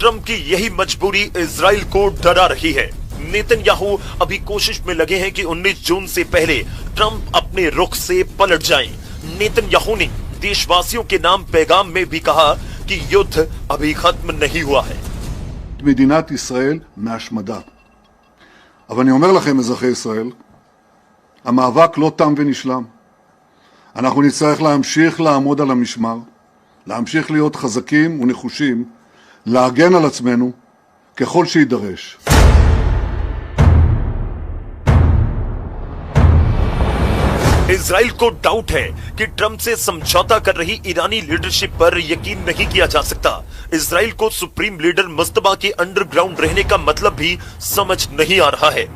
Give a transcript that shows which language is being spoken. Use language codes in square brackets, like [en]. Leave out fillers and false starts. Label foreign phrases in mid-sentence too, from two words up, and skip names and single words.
[hi] ट्रंप की यही मजबूरी इजराइल को डरा रही है। नेतन्याहू अभी कोशिश में लगे हैं कि 19 जून से पहले ट्रंप अपने रुख से पलट जाएं। नेतन्याहू ने देशवासियों के नाम पैगाम में भी कहा कि युद्ध अभी खत्म नहीं हुआ है। [he] מדינת ישראל מהשמדה. אבל אני אומר לכם, אזרחי ישראל, המאבק לא תם ונשלם. אנחנו נצטרך להמשיך לעמוד על המשמר, להמשיך להיות חזקים ונחושים, להגן על עצמנו ככל שידרש. [hi] इजराइल को डाउट है कि ट्रंप से समझौता कर रही ईरानी लीडरशिप पर यकीन नहीं किया जा सकता। इजराइल को [en] supreme leader [hi] मुस्तफा के अंडरग्राउंड रहने का मतलब भी समझ नहीं आ रहा है।